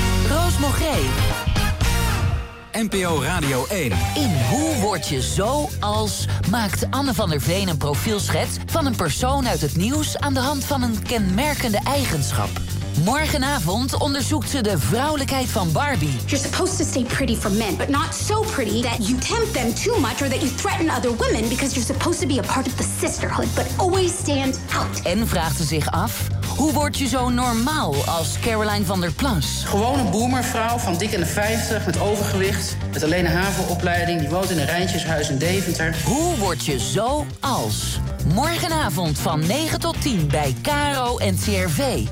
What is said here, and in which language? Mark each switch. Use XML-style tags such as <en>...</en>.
<nl>Roos Mogree. NPO Radio 1. In Hoe word je zo als... maakt Anne van der Veen een profielschets van een persoon uit het nieuws aan de hand van een kenmerkende eigenschap. Morgenavond onderzoekt ze de vrouwelijkheid van Barbie.</nl> <en>You're supposed to stay pretty for men, but not so pretty that you tempt them too much or that you threaten other women because you're supposed to be a part of the sisterhood, but always stand out.</en> <nl>En vraagt ze zich af, hoe word je zo normaal als Caroline van der Plas? Gewoon een boomervrouw van dik in de 50 met overgewicht, met alleen een havenopleiding, die woont in een Rijntjeshuis in Deventer. Hoe word je zo als? Morgenavond van 9 tot 10 bij KRO NCRV.</nl>